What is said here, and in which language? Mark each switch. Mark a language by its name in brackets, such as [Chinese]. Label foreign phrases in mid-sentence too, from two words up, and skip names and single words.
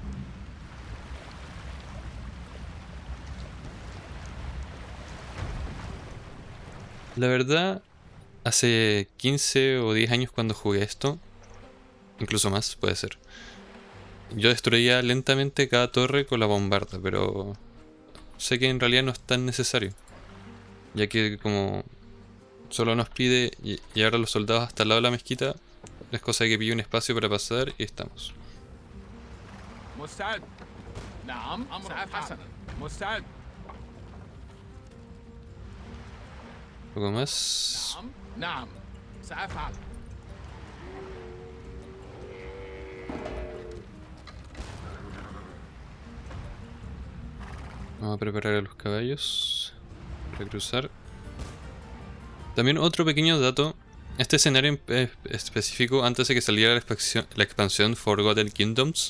[Spanish] La verdad, hace 15 o 10 años cuando jugué esto, incluso más puede ser, yo destruía lentamente cada torre con la bombarda, pero sé que en realidad no es tan necesario, ya que como solo nos pide llevar a los soldados hasta el lado de la mezquita, es cosa de que pille un espacio para pasar y estamos. [Arabic] مستعد. نعم. سأفعل. حسنا. مستعد. [Spanish] Un poco más. [Arabic] نعم. نعم. سأفعل. [Spanish] Vamos a preparar a los caballos para cruzar. También otro pequeño dato. Este escenario en específico, antes de que saliera la expansión Forgotten Kingdoms.